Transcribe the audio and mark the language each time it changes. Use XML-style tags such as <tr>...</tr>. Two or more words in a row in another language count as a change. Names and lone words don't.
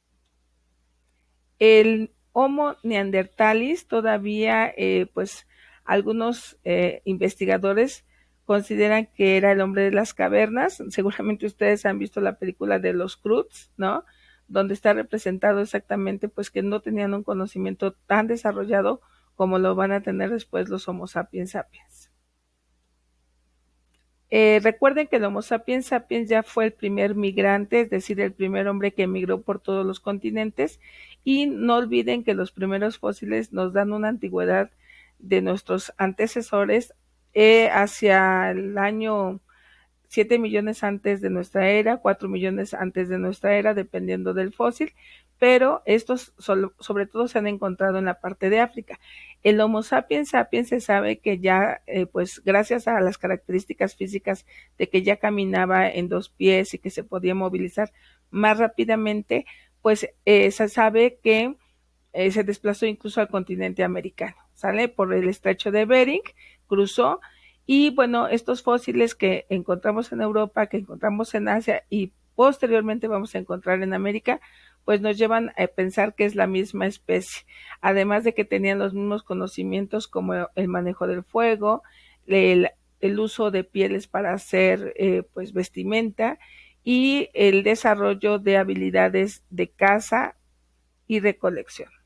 <es>El Homo neanderthalis todavía, pues algunos investigadores consideran que era el hombre de las cavernas. Seguramente ustedes han visto la película de los Croods, ¿no? Donde está representado exactamente pues que no tenían un conocimiento tan desarrollado como lo van a tener después los Homo sapiens sapiens. Recuerden que el Homo sapiens sapiens ya fue el primer migrante, es decir, el primer hombre que emigró por todos los continentes, y no olviden que los primeros fósiles nos dan una antigüedad de nuestros antecesores hacia el año 7 millones antes de nuestra era, 4 millones antes de nuestra era, dependiendo del fósil, pero estos sobre todo se han encontrado en la parte de África. El Homo sapiens sapiens se sabe que ya, pues gracias a las características físicas de que ya caminaba en dos pies y que se podía movilizar más rápidamente, pues se sabe que se desplazó incluso al continente americano, ¿sale? Por el estrecho de Bering, cruzó, y bueno, estos fósiles que encontramos en Europa, que encontramos en Asia y posteriormente vamos a encontrar en América, pues nos llevan a pensar que es la misma especie, además de que tenían los mismos conocimientos como el manejo del fuego, el uso de pieles para hacer pues vestimenta y el desarrollo de habilidades de caza y recolección.</es>